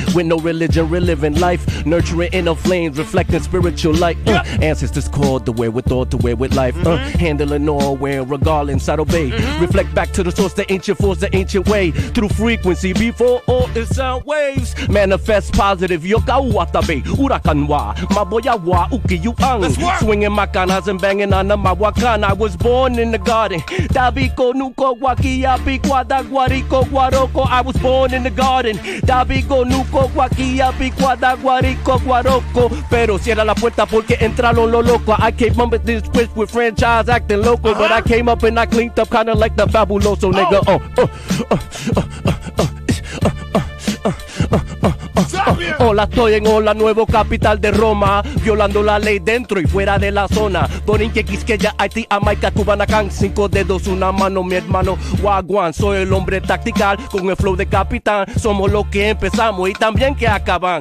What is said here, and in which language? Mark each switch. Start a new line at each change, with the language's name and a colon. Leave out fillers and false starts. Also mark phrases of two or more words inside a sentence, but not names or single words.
English: With no religion, reliving life, nurturing inner flames, reflecting spiritual light. Ancestors called the wherewithal to wear with life. Handling all, wearing regal inside obey. Reflect back to the source, the ancient force, the ancient way. Through frequency, before all is sound waves. Manifest positive,
Taino: yoka watabe, urakan wa, maboya wa, uki yu ang.
English: Swinging makanas and banging on the mawakan. I was born in the garden.
Taino: Dabiko nuko wakia bikwada guarico guaroco.
English: I was born in the garden.
Taino: Dabiko nuko wakia bikwada guarico guaroco.
Spanish: Pero cierra la puerta porque entraron lo loco.
English: I came up with this twist with franchise acting local, but I came up and I cleaned up kinda like the fabuloso nigga.
Spanish: Hola, estoy en Hola, nuevo capital de Roma, violando la ley dentro y fuera de la zona. Borinque, Quisqueya, Haití, Jamaica, Cubanacán, 5 dedos, una mano, mi hermano Wagwan. Soy el hombre tactical, con el flow de capitán. Somos los que empezamos y también que acaban.